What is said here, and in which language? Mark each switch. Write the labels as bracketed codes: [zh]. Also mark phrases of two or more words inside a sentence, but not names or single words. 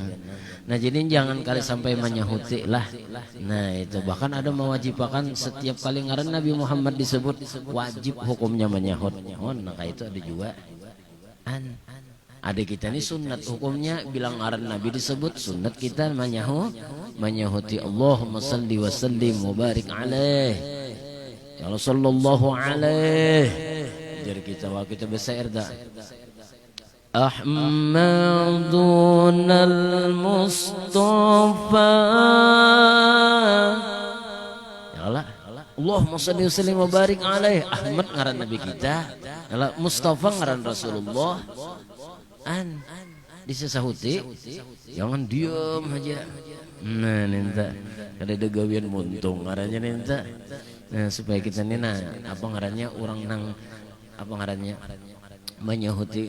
[bjn] Nah jadi jangan kali sampai menyahuti lah. Nah itu bahkan ada mewajibkan setiap kali ngaran Nabi Muhammad disebut wajib hukumnya menyahut. Oh nah itu ada juga. Ada kita ini sunat hukumnya bilang ngaran Nabi disebut sunat kita menyahuti [ar] اللهم صل وسلم وبارك عليه يا صلى الله عليه [bjn] jadi kita besar dah [ar] أحمد المصطفى يا الله اللهم صل وسلم وبارك عليه [bjn] Ahmad ngaran Nabi kita ya Mustafa ngaran Rasulullah disesahuti jangan diam aja nah ninta ada degawian muntung ngarannya ninta nah supaya kita nih nah apa ngarannya orang nang apa ngarannya menyahuti